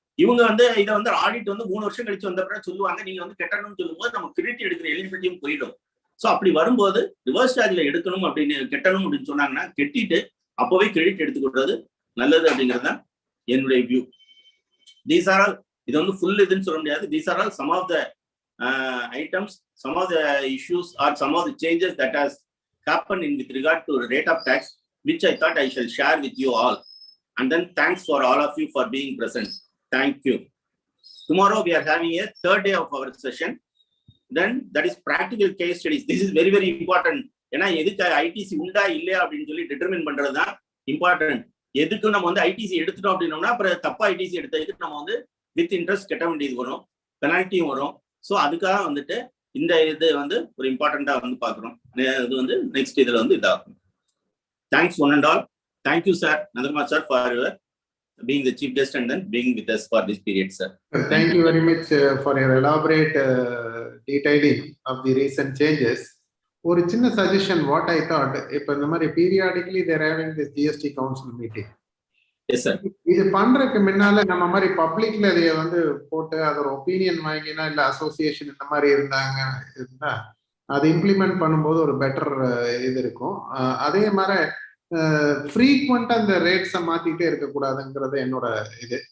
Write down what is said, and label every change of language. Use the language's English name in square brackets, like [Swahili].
[Tamil] இவங்க வந்து இதை வந்து ஆடிட் வந்து 3 வருஷம் கழிச்சு வந்த பிறகு சொல்லுவாங்க நீங்க வந்து கட்டணும்னு சொல்லும் போது நம்ம கிரெடிட் எடுக்கிற எலிஜிபிலிட்டியும் போயிடும். ஸோ அப்படி வரும்போது ரிவர்ஸ் சார்ஜ்ல எடுக்கணும் அப்படின்னு கட்டணும் அப்படின்னு சொன்னாங்கன்னா கட்டிட்டு அப்பவே கிரெடிட் எடுத்துக்கிறது நல்லது அப்படிங்கிறது தான் என்னுடைய வியூ. [English] these are all, [Tamil] இது வந்து ஃபுல் இதுன்னு சொல்ல முடியாது. [English] These are all some of the items, some of the issues or some of the changes that has happened in with regard to rate of tax, which I thought I shall share with you all. And then thanks for all of you for being present. Thank you. Tomorrow we are having a third day of our session. Then that is practical case studies. This is very, very important. [Tamil] ஏன்னா எதுக்கு ITC உண்டா இல்லையா அப்படின்னு சொல்லி determine பண்றது தான் important. எதுக்கு நம்ம வந்து ஐடிசி எடுத்துட்டோம் அப்படின்னோம்னா அப்புறம் தப்பா ஐடிசி எடுத்ததுக்கு நம்ம வந்து வித் இன்ட்ரெஸ்ட் கட்ட வேண்டியது வரும், பெனால்ட்டியும் வரும். ஸோ அதுக்காக வந்துட்டு இந்த இது வந்து ஒரு இம்பார்ட்டண்டா வந்து பாக்குறோம். இது வந்து நெக்ஸ்ட் இதுல வந்து இதாகும். [English] Thanks one and all. Thank you sir Nandakumar sir for being the chief guest and then being with us for this period, sir. Thank you very much for your elaborate detailing of the recent changes. [Tamil] ஒரு சின்ன [English] suggestion what I thought, [Tamil] இப்போ இந்த மாதிரி [English] periodically they are having this GST council meeting. Yes sir. [Tamil] இது பண்றதுக்கு முன்னால நம்ம மாதிரி பப்ளிக்ல இதை வந்து போட்டு அதோட ஒப்பீனியன் வாங்கினா இல்ல அசோசியேஷன் இந்த மாதிரி இருந்தா அதை இம்ப்ளிமெண்ட் பண்ணும்போது ஒரு பெட்டர் இது இருக்கும். அதே மாதிரி ஃப்ரீக்வெண்டா இந்த ரேட்ஸை மாத்திட்டே இருக்கக்கூடாதுங்கிறது என்னோட இது.